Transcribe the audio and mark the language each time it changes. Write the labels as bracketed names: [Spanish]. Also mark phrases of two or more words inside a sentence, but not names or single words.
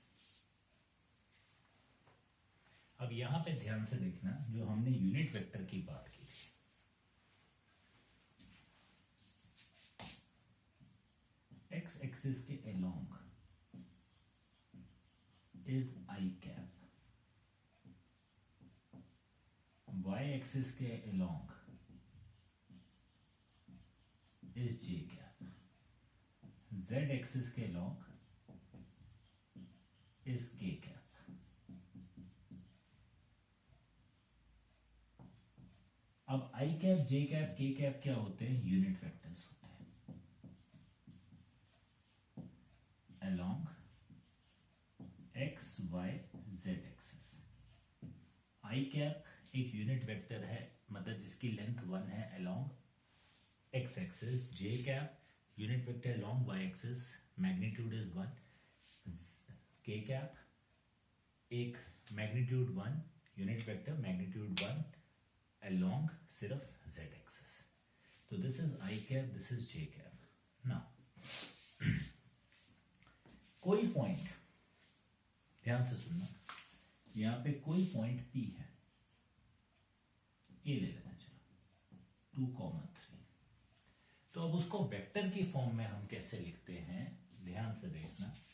[Hindi] अब यहां पे ध्यान से देखना, जो हमने [English] unit vector [Hindi] की बात की थी, [English] x axis के along is i cap, y axis के अलोंग is j cap, z axis के along is k cap। [Hindi] अब [English] i cap, j cap, k cap [Hindi] क्या होते हैं, [English] unit vectors [Hindi] होते हैं [English] along x y z axis. i cap [Hindi] एक यूनिट वेक्टर है, मतलब जिसकी लेंथ 1 है [English] along x axis, j cap unit vector along y axis, magnitude is 1, k cap एक magnitude 1 unit vector magnitude 1 along सिर्फ z axis। तो this is I cap, this is j cap। [Hindi] now कोई पॉइंट, ध्यान से सुनना, यहां पे कोई पॉइंट p है, a ले लेते हैं, चलो 2,3। तो अब उसको वेक्टर की फॉर्म में हम कैसे लिखते हैं, ध्यान से देखना।